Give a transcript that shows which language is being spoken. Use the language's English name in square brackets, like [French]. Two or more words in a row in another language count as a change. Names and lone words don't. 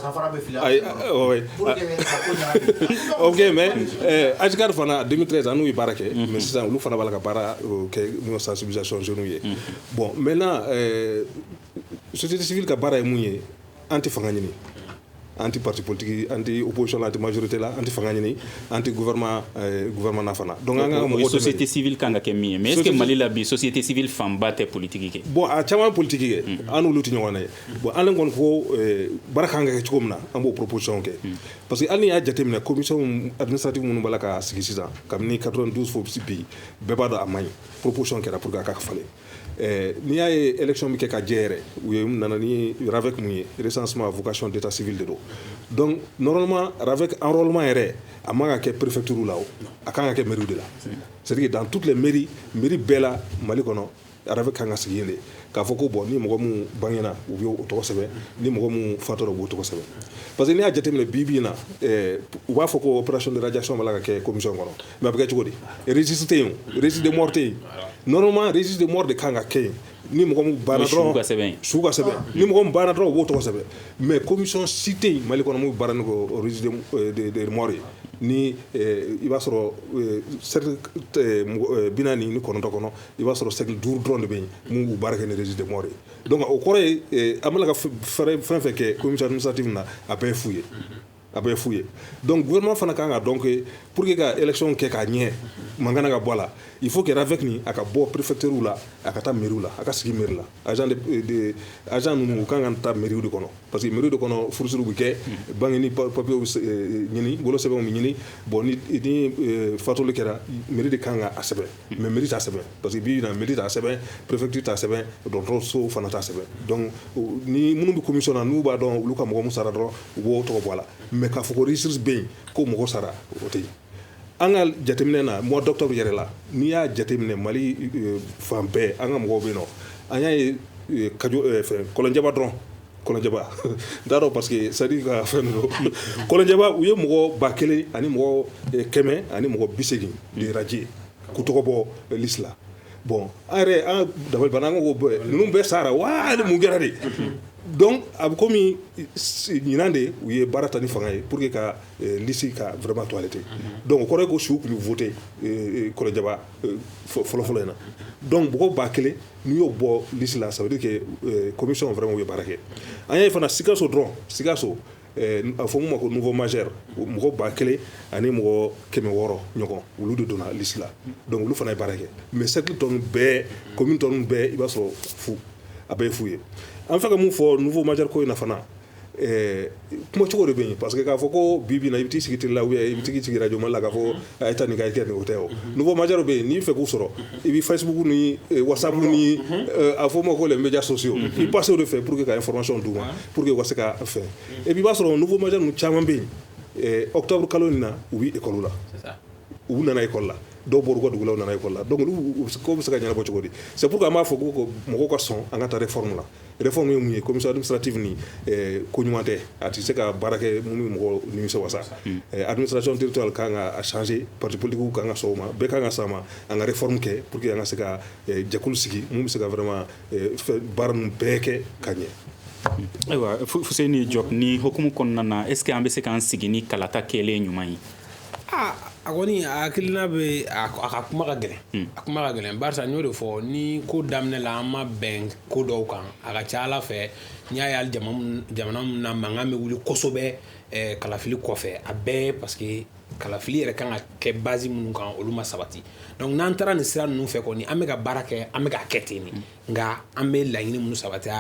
[Bambara] ok mais AJCAD fana 2013 an ye baara kɛ mais sisan olu fana bala ka baara kɛ n'o [French] sensibilisation jeunes [Bambara] ye [French] bon maintenant société civile [Bambara] ka baara ye mun ye an tɛ fanga ɲini [French] anti parti politique anti opposition anti majorité [Bambara] la anti fanga ɲini [French] anti gouvernement [Bambara] fana donc an ka mɔgɔ [French] société civile [Bambara] kan ka kɛ min ye [French] mais est-ce que [Bambara] Mali la bi [French] société civile [Bambara] fanba tɛ politique kɛ. bon a caman politique kɛ an n'olu tɛ ɲɔgɔn na ye bon an kɔni ko baara kan ka kɛ cogo min na an b'o proposition kɛ [French] parce que [Bambara] hali ni y'a jateminɛ [French] commission administrative [Bambara] minnu b'a la ka sigi sisan kabini 92 fo bi bɛɛ b'a dɔn a man ɲi proposition kɛra [French] pour que [Bambara] a ka falen. n'i y'a ye élection min kɛ ka jɛ yɛrɛ u ye nana ni RAVEC mun ye [French] recensement vocation d'état civil [Bambara] de don [French] donc normalement RAVEC enrôlement [Bambara] yɛrɛ a man ka kɛ préfecture la o a kan ka kɛ mairie de la [French] c'est-à-dire dans toutes les mairies [Bambara] bɛɛ la Mali kɔnɔ RAVEC kan ka sigi yen de k'a fɔ ko bon ni mɔgɔ mun bangena u bɛ o tɔgɔ sɛbɛn ni mɔgɔ mun fatɔra u b'o tɔgɔ sɛbɛn [French] parce que [Bambara] n'i y'a jateminɛ bi in na u b'a fɔ ko [French] opération de radiation [Bambara] b'a la ka kɛ commission kɔnɔ mais a bɛ kɛ cogo di registre tɛ yen registre de mort tɛ yen [French] normalement registre de mort [Bambara] de kan ka kɛ yen ni mɔgɔ mun banna dɔrɔn sugu ka sɛbɛn ni mɔgɔ mun banna dɔrɔn u b'o tɔgɔ sɛbɛn [French] mais commission [Bambara] si tɛ yen Mali kɔnɔ mun baara ni ko [French] registre de mort [Bambara] ye ni i b'a sɔrɔ cercle 49 kɔnɔ i b'a sɔrɔ cercle 5 dɔrɔn de bɛ yen mun b'u baara kɛ ni registre [French] de mort [Bambara] ye donc o kɔrɔ ye an bɛ ka fɛn fɛn kɛ [French] commission administrative [Bambara] na a bɛɛ ye fu ye [French] donc gouvernement [Bambara] fana kan ka dɔn [French] que pour que [Bambara] ka élection kɛ k'a ɲɛ mankan ka bɔ a la [French] il faut que RAVEC [Bambara] ni a ka bɔ préfecture la a ka taa mairie la a ka sigi mairie la agent ninnu u kan ka taa mairie de kɔnɔ [French] parce que mairie [Bambara] de kɔnɔ furusiriw bɛ kɛ [French] banque ni papier [Bambara] ɲini bolo sɛbɛnw bɛ ɲini bon ni fatuli kɛra mairie de kan ka a sɛbɛn mais mairie t'a sɛbɛn parce que bi na mairie t'a sɛbɛn préfecture t'a sɛbɛn dɔgɔtɔrɔso fana t'a sɛbɛn donc ni minnu bɛ commission na n'u b'a dɔn olu ka mɔgɔ mun sara dɔrɔn u b'o tɔgɔ bɔ a la mais k'a fɔ ko registre bɛ yen ko mɔgɔ sara o tɛ yen an ka jateminɛ na [French] mois d'octobre [Bambara] yɛrɛ la n'i y'a jateminɛ Mali fan bɛɛ an ka mɔgɔw bɛ yen nɔ an y'a ye Kɔlɔnjɛba dɔrɔn Kɔlɔnjɛba n t'a dɔn [French] parce que c'est à dire [Bambara] ka fɛn don Kɔlɔnjɛba u ye mɔgɔ 1000 ani mɔgɔ 100 ani mɔgɔ 80 de radier k'u tɔgɔ bɔ liste la bon an yɛrɛ an dabali banna an ko ninnu bɛɛ sara wa ni mun kɛra de donc a bɛ komi ɲinan de u ye baara ta ni fanga ye [French] pour que [Bambara] ka liste ka [French] vraiment toiletter [Bambara] donc o kɔrɔ ye ko siw tun bɛ voter Kɔlɔnjɛba fɔlɔfɔlɔ in na donc mɔgɔ 1000 n'i y'o bɔ liste la [French] ça veut dire que commission vraiment [Bambara] u ye baara kɛ an y'a ye fana Sikaso dɔrɔn Sikaso a fɔ mun ma ko [French] nouveau majeur [Bambara] mɔgɔ 1000 ani mɔgɔ 600 ɲɔgɔn olu de donna liste la donc olu fana ye baara kɛ [French] mais cercle [Bambara] tɔ ninnu bɛɛ commune tɔ ninnu bɛɛ i b'a sɔrɔ a bɛɛ ye fu ye an fɛ ka mun fɔ [French] nouveau majeur [Bambara] ko in na fana kuma cogo de bɛ yen parce que k'a fɔ ko bi na i bɛ t'i sigi télé la [French] ou bien [Bambara] i bɛ t'i sigi [French] radio Mali [Bambara] la k'a fɔ a ye taa nin kɛ a ye kɛ nin o tɛ o [French] nouveau majeur [Bambara] bɛ yen n'i fɛ k'u sɔrɔ i bɛ Facebook ni WhatsApp ni a fɔ ma ko [French] les médias sociaux i passe [Bambara] o de fɛ [French] pour que [Bambara] ka information d'u ma [French] pour que [Bambara] u ka se ka fɛn [French] et puis [Bambara] i b'a sɔrɔ [French] nouveau majeur [Bambara] ninnu caman bɛ yen octobre kalo in na u bɛ école la u nana école la dɔw bɔra u ka dugu la u nana école la donc ko bɛ se ka ɲɛnabɔ cogo di [French] c'est pourquoi [Bambara] an b'a fɔ ko mɔgɔw ka sɔn an ka taa réforme la réforme ye mun ye [French] commission administrative [Bambara] ni ko ɲuman tɛ a tɛ se ka baara kɛ mun bɛ mɔgɔ nimisa wasa [French] administration territoriale [Bambara] kan ka changer [French] parti politique [Bambara] kan ka sɔn o ma bɛɛ kan ka sɔn a ma an ka réforme kɛ [French] pour que [Bambara] an ka se ka jɛkulu sigi mun bɛ se ka vraiment baara ninnu bɛɛ kɛ ka ɲɛ. Ayiwa Fuseni Diop ni hokumu kɔnɔna na [French] est ce que [Bambara] an bɛ se k'an sigi ni kalata kɛlen ɲuman ye? A kɔni a hakilina bɛ a ka kuma ka gɛlɛn a kuma ka gɛlɛn barisa n y'o de fɔ ni ko daminɛ la an ma bɛn ko dɔw kan a ka ca Ala fɛ n'i y'a ye hali jamana min na mankan bɛ wuli kosɛbɛ kalafili kɔfɛ a bɛɛ [French] parce que kalafili [Bambara] yɛrɛ kan ka kɛ base minnu kan olu ma sabati donc n'an taara nin sira ninnu fɛ kɔni an bɛ ka baara kɛ an bɛ ka kɛ ten de nka an bɛ laɲini minnu sabati a